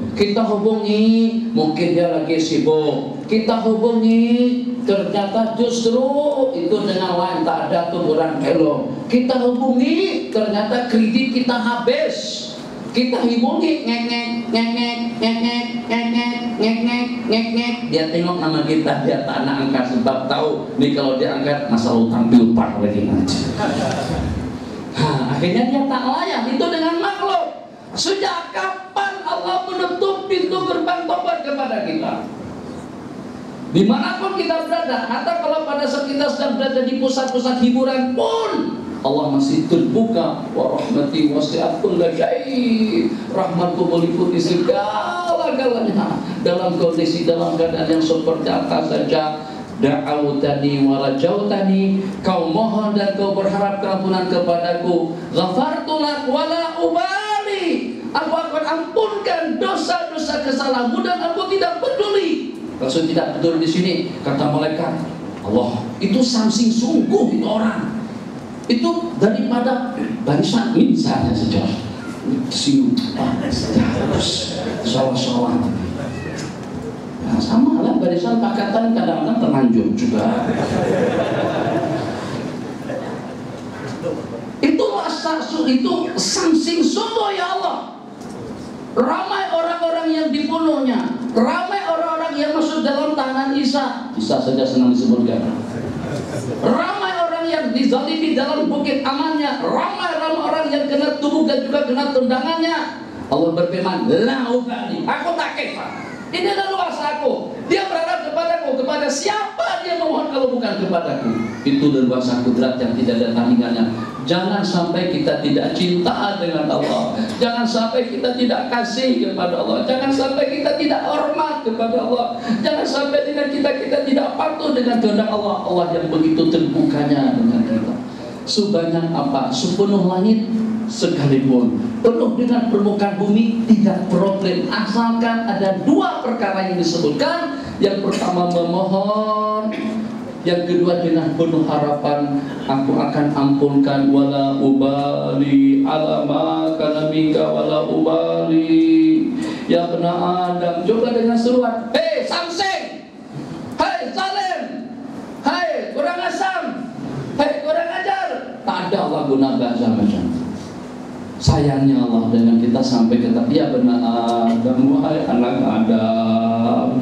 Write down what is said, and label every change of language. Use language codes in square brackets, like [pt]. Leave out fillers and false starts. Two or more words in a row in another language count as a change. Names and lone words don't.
[id] Kita hubungi, mungkin dia lagi sibuk. Kita hubungi, ternyata justru itu dengan lain tak ada tuburan elok. Kita hubungi, ternyata kredit kita habis. Kita hubungi, ngek-ngek, ngek-ngek, ngek-ngek, ngek-ngek, ngek-ngek, ngek-ngek. [ms] Dia tengok nama kita, dia tak nak angkat, sebab tahu nih kalau dia angkat masalah utang piutang lagi nanti. Akhirnya dia tak layak. Itu dengan makhluk. [id] Sejak kapan Allah menutup pintu gerbang tobat kepada kita? Dimanapun kita berada, atau kalau pada saat kita sedang berada di pusat-pusat hiburan pun, Allah masih terbuka. [ar] ورحمتي وسعت كل شيء'. [id] Rahmatku meliputi segala-galanya. Dalam kondisi, dalam keadaan yang seperti apa saja, [ar] دعوتني ورجوتني, [id] kau mohon dan kau berharap keampunan kepadaku, [ar] غفرت لك ولا أبالي, [id] aku akan ampunkan dosa-dosa kesalahanmu dan aku tidak peduli. Maksud tidak peduli di sini, kata malaikat Allah, itu samsing sungguh itu orang. Itu daripada barisan misalnya saja siu terus salah-salah. Nah, [ms] sama lah barisan pakatan kadang-kadang terlanjur juga. Itu samsing sungguh ya Allah. Ramai orang-orang yang dibunuhnya, ramai orang-orang yang masuk dalam tahanan Isa saja senang disebutkan. Ramai orang yang dizalimi dalam bukit amannya, ramai orang yang kena tubuh dan juga kena tendangannya. Allah berfirman, [ar] لا أبالي, [ms] aku tak kisah. Ini adalah luasa aku. Dia berharap kepadaku, kepada siapa dia memohon kalau bukan kepadaku? Itu luasa kudrat yang tidak ada tandingannya. Jangan sampai kita tidak cinta dengan Allah. Jangan sampai kita tidak kasih kepada Allah. Jangan sampai kita tidak hormat kepada Allah. Jangan sampai dengan kita tidak patuh dengan kehendak Allah. Allah yang begitu terbukanya dengan kita. Sebanyak apa, sepenuh langit sekalipun, penuh dengan permukaan bumi, tidak problem, asalkan ada dua perkara yang disebutkan. Yang pertama memohon, yang kedua dengan penuh harapan, aku akan ampunkan. [ar] ولا أبالي على ما كان منك ولا أبالي يا بني آدم. [ms] Coba dengan seruan, hei samseng, hei zalim, hei kurang asam, hei kurang ajar. Tak ada Allah guna bahasa macam. Sayangnya Allah dengan kita sampai kata dia benar Adam, wahai anak Adam.